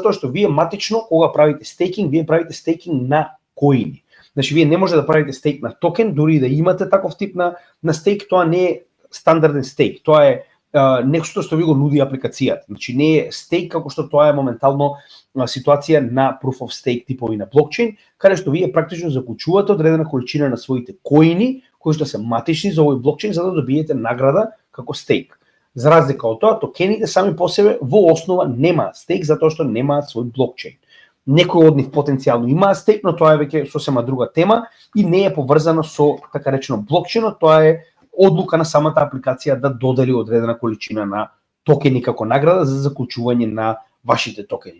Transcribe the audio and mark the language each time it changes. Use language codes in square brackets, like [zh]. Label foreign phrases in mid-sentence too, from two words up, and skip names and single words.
[mk] Затоа што вие матично кога правите стейкинг, вие правите стейкинг на коини. Значи вие не може да правите стейк на токен, дури да имате таков тип на стейк, тоа не е стандарден стейк. Тоа е нешто што ви го нуди апликацијата. Значи не е стейк како што тоа е моментално ситуација на [en] proof of stake [mk] типови на блокчейн, каде што вие практично заклучувате одредена количина на своите коини кои што се матични за овој блокчейн за да добиете награда како стейк. За разлика од тоа, токените сами по себе во основа немаат стейк затоа што немаат свој блокчейн. Некои од нив потенцијално имаат стейк, но тоа е веќе сосема друга тема и не е поврзано со така речено блокчейнот, тоа е одлука на самата апликација да додели одредена количина на токени како награда за заклучување на вашите токени.